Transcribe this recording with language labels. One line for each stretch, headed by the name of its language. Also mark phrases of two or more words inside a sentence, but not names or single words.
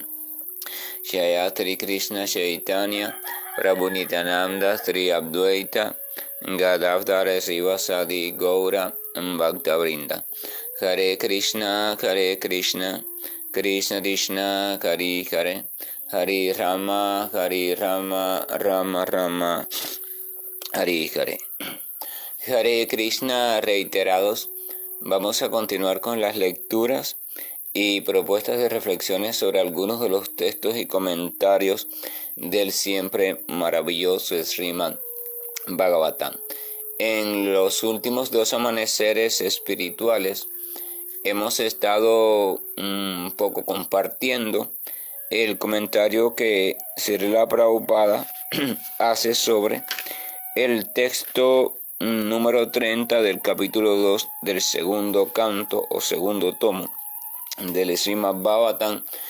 Sanskrit: Shayatri Krishna Chaitanya, Prabhu Nityananda Sri Advaita, Gadavdara Sivasadi Gaura Bhakta Vrinda. Hare Krishna, Krishna Krishna, Hare Hare, Hare Rama, Rama Rama, Hare Hare. Hare Krishna
Spanish: reiterados. Vamos a continuar con las lecturas y propuestas de reflexiones sobre algunos de los textos y comentarios del siempre maravilloso Srimad Bhagavatam. En los últimos 2 amaneceres espirituales hemos estado un poco compartiendo el comentario que Srila Prabhupada hace sobre el texto número 30 del capítulo 2 del segundo canto o segundo tomo del Srimad Bhagavatam.